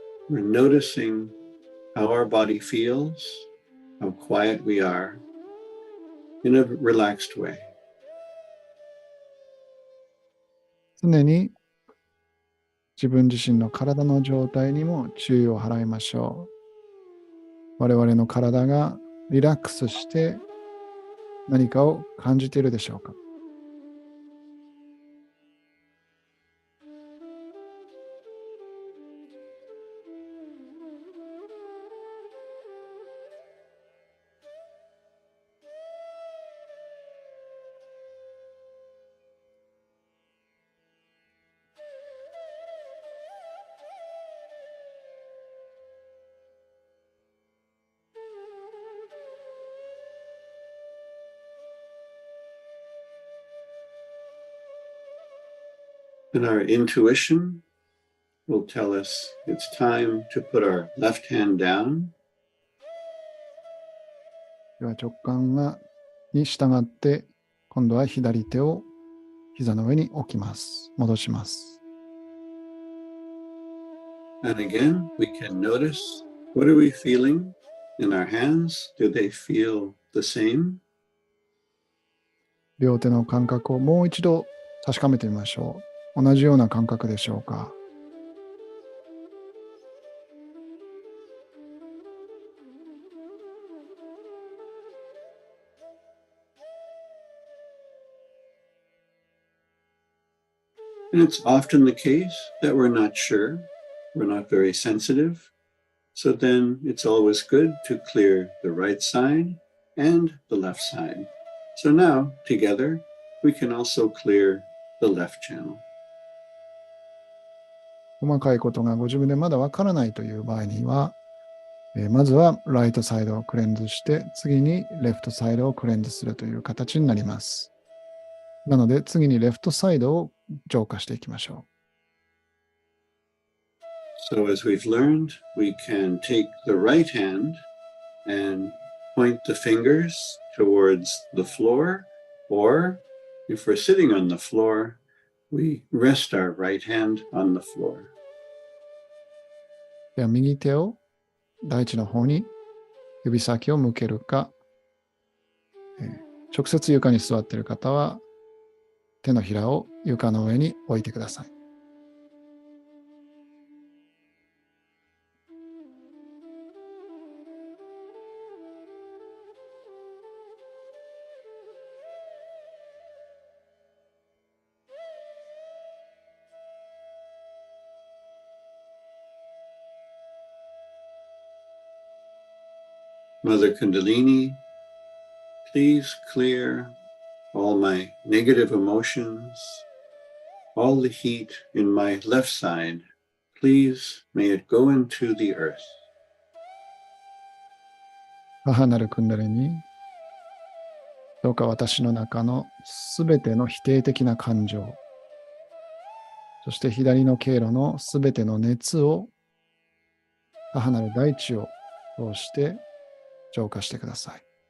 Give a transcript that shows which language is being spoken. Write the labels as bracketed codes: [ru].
[en] We're noticing how our body feels, how quiet we are, in a relaxed way. [ja] 常に自分自身の体の状態にも注意を払いましょう。我々の体がリラックスして何かを感じているでしょうか。 [en] And our intuition will tell us it's time to put our left hand down. [ja] では直感に従って今度は左手を膝の上に置きます。戻します。 [en] And again, we can notice, what are we feeling in our hands? Do they feel the same? [ja] 両手の感覚をもう一度確かめてみましょう。同じような感覚でしょうか。 [en] And it's often the case that we're not sure, we're not very sensitive. So then it's always good to clear the right side and the left side. So now, together, we can also clear the left channel. [ja] 細かいことがご自分でまだわからないという場合には、まずはライトサイドをクレンズして、次にレフトサイドをクレンズするという形になります。なので、次にレフトサイドを浄化していきましょ [en] So as we've learned, we can take the right hand and point the fingers towards the floor, or if we're sitting on the floor, we rest our right hand on the floor. [ja] では右手を大地の方に指先を向けるか、直接床に座っている方は手のひらを床の上に置いてください。 [en] Mother Kundalini, please clear all my negative emotions, all the heat in my left side. Please may it go into the earth. [ja] 母なるクンダリに、どうか私の中のすべての否定的な感情、そして左の経路のすべての熱を母なる大地を通して浄化してください。